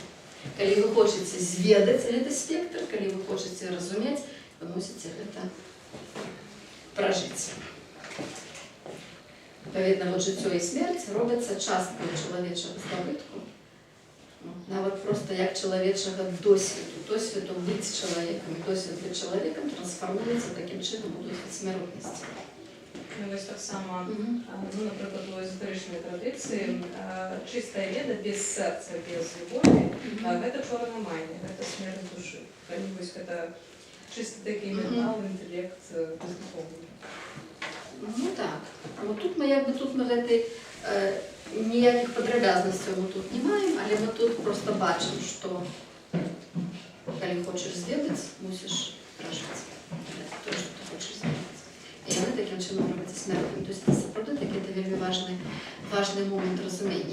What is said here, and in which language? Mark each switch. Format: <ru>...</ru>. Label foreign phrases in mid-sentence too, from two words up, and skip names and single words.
<be>Калі вы хочаце зведаць гэты спектр, калі вы хочаце разумець, вы мусіце гэта пражыць. Відповідно, вот жыццё і смерць робяцца часткай чалавечага здабытку. Нават просто як чалавечага досведу быць чалавекам, досвед быць чалавекам трансфармуецца такім чынам у досвед смяротнасці.</be> <uk>Ну, ось так само, ну, наприклад, у езотеричній традиції чиста веда без серця, без любові, це чорноманія, це смерть душі. Ось це чисто такий ментал, інтелект, бездуховний. Ну так.</uk> <be>Вот тут ми гэтай ніяких падрабязнасцяў мы тут не маем, але мы тут просто бачым, што калі хочаш зведаць, мусіш пражыць. То, што ты хочаш зведаць. І яны такім чынам робяцца смертнымі.</be> <ru>То есть это</ru> <be>сапраўды такі вельмі важны момент разумення.</be>